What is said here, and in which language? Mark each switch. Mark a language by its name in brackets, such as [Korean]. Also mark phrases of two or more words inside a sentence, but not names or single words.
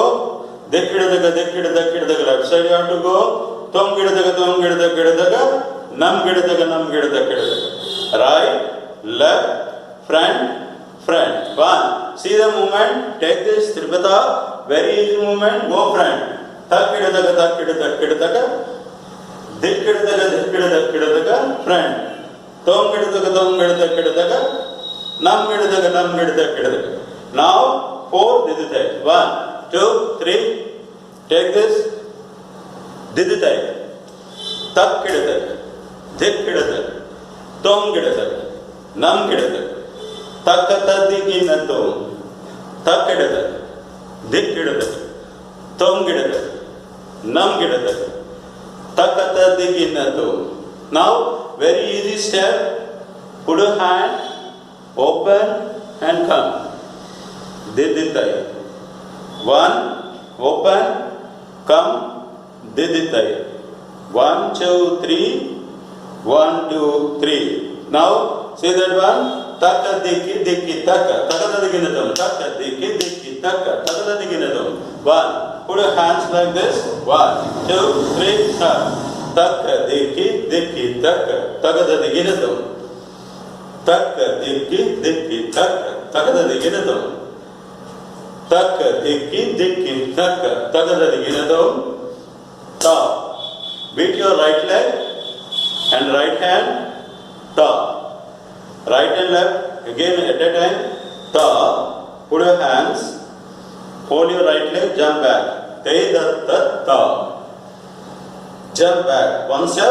[English] Dekkidaga, left side you have to go. Tomgidaga, namgidaga. Right, left, front. One. See the movement. Take this Tripata. Very easy movement. Go front. Takkidaga. Dekkidaga, front. Tomgidaga, namgidaga. Now 4 digitai. 1, 2, 3. Take this. Digitai. Takkidaga, dekkidaga, tomgidaga, namgidaga. Takkatadiginatu. Takkidaga, dekkidaga, tomgidaga, namgidaga. Takkatadiginatu. Now, very easy step. Put a hand, open, and come. Diditai. 1, open, come, diditai. 1, 2, 3. 1, 2, 3. Now, see that one? Taka, diki, taka. Takatadiginatu. Taka, diki, taka. Takatadiginatu. 1. Put your hands like this. 1, 2, 3, start. Taka, diki, taka. Takatadiginatu. Taka, diki, taka. Takatadiginatu. Taka, diki, taka. Takatadiginatu. Top. Beat your right leg and right hand. Top. Right and left again at a time. Top. Put your hands. Hold your right leg. Jump back. Top. Jump back. One step.